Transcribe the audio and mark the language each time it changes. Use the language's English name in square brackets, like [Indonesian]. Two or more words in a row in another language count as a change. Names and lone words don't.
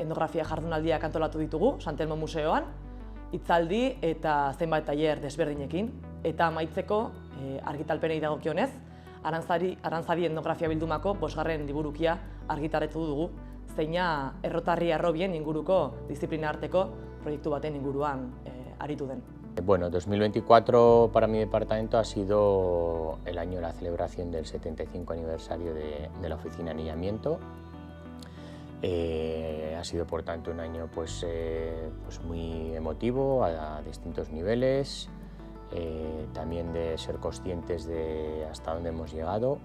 [Basque] etnografia jardunaldiak antolatu ditugu, Sant Telmo Museoan, hitzaldi eta zenbait tailer desberdinekin, eta amaitzeko argitalpenei dagokionez, Arantzadi etnografia bildumako 5. liburukia argitaratu dugu, zeina errotarri harrobien inguruko disiplina arteko proiektu baten inguruan aritu den. [Spanish] Bueno, 2024 para mi departamento ha sido el año de la celebración del 75 aniversario de la Oficina de Anillamiento. Ha sido, por tanto, un año pues muy emotivo a distintos niveles, también de ser conscientes de hasta dónde hemos llegado.